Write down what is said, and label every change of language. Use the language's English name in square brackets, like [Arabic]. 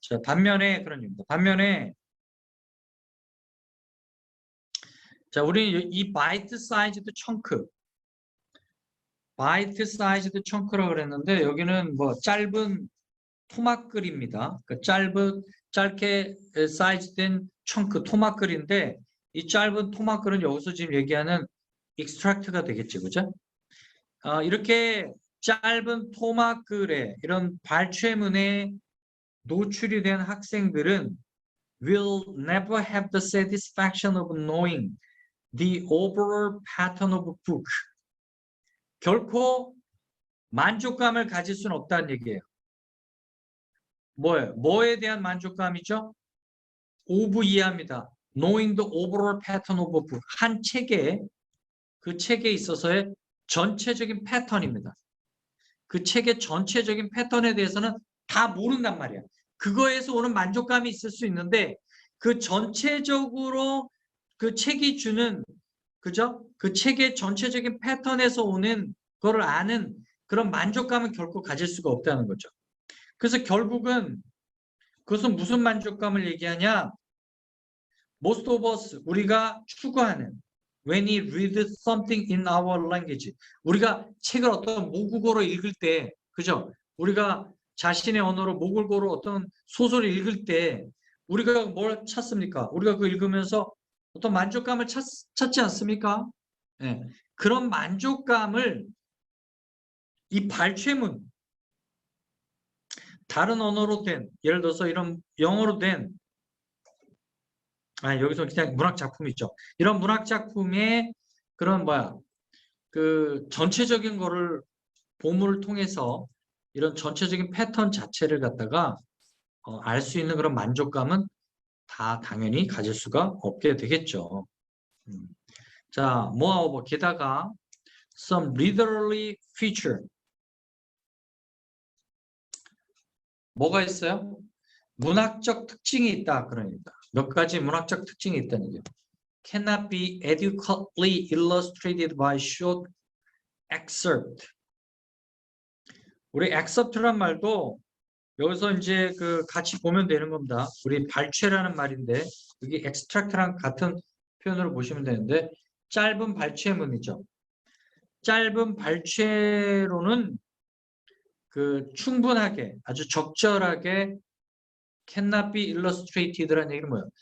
[Korean] 자, 반면에 그런 얘기입니다. 반면에 자, 우리 이 바이트 사이즈드 청크, 바이트 사이즈드 청크라고 그랬는데 여기는 뭐 짧은 토막글입니다. 그 짧게 사이즈된 청크 토막글인데 이 짧은 토막글은 여기서 지금 얘기하는 익스트랙트가 되겠죠, 그죠? 이렇게 짧은 토막글에 이런 발췌문에 노출이 된 학생들은 [English] will never have the satisfaction of knowing the overall pattern of a book. [Korean] 결코 만족감을 가질 수는 없다는 얘기예요. 뭐예요? 뭐에 대한 만족감이죠? of 이해합니다. [English] knowing the overall pattern of a book. [Korean] 한 책에 그 책에 있어서의 전체적인 패턴입니다. 그 책의 전체적인 패턴에 대해서는 다 모른단 말이야. 그거에서 오는 만족감이 있을 수 있는데 그 전체적으로 그 책이 주는 그죠? 그 책의 전체적인 패턴에서 오는 그걸 아는 그런 만족감은 결코 가질 수가 없다는 거죠. 그래서 결국은 그것은 무슨 만족감을 얘기하냐? [English] Most of us, [Korean] 우리가 추구하는 [English] when we read something in our language. [Korean] 우리가 책을 어떤 모국어로 읽을 때, 그죠? 우리가 자신의 언어로 모국어로 어떤 소설을 읽을 때 우리가 뭘 찾습니까? 우리가 그거 읽으면서 어떤 만족감을 찾지 않습니까? 네. 그런 만족감을 이 발췌문, 다른 언어로 된, 예를 들어서 이런 영어로 된, 여기서 그냥 문학 작품이죠. 이런 문학 작품의 그런 그 전체적인 거를 보물을 통해서 이런 전체적인 패턴 자체를 갖다가 알 수 있는 그런 만족감은 다 당연히 가질 수가 없게 되겠죠. 자, [English] moreover, [Korean] 게다가 [English] some literary feature. [Korean] 뭐가 있어요? 문학적 특징이 있다. 그러니까 몇 가지 문학적 특징이 있다는 얘기예요. [English] cannot be adequately illustrated by short excerpt. [Korean] 우리 excerpt란 말도 여기서 이제 그 같이 보면 되는 겁니다. 우리 발췌라는 말인데 여기 extract랑 같은 표현으로 보시면 되는데 짧은 발췌문이죠. 짧은 발췌로는 그 충분하게 아주 적절하게 [English] cannot be illustrated [Korean] 라는 얘기는 뭐예요?